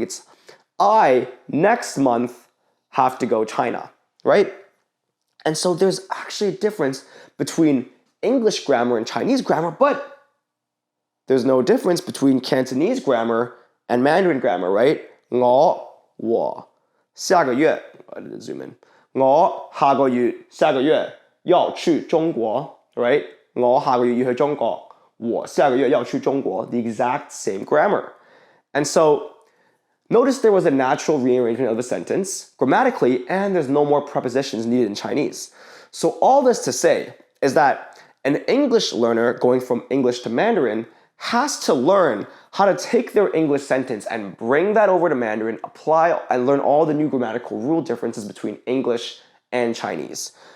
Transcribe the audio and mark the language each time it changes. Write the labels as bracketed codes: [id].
[en] It's I next month have to go China, right? And so there's actually a difference between English grammar and Chinese grammar, but there's no difference between Cantonese grammar and Mandarin grammar, right? [zh] 我下个月 [en] I didn't zoom in. [zh] 我下个月要去中国 right? 我下个月要去中国我下个月要去中国 [en] the exact same grammar. And so notice there was a natural rearrangement of the sentence grammatically, and there's no more prepositions needed in Chinese. So all this to say is that an English learner going from English to Mandarin has to learn how to take their English sentence and bring that over to Mandarin, apply and learn all the new grammatical rule differences between English and Chinese.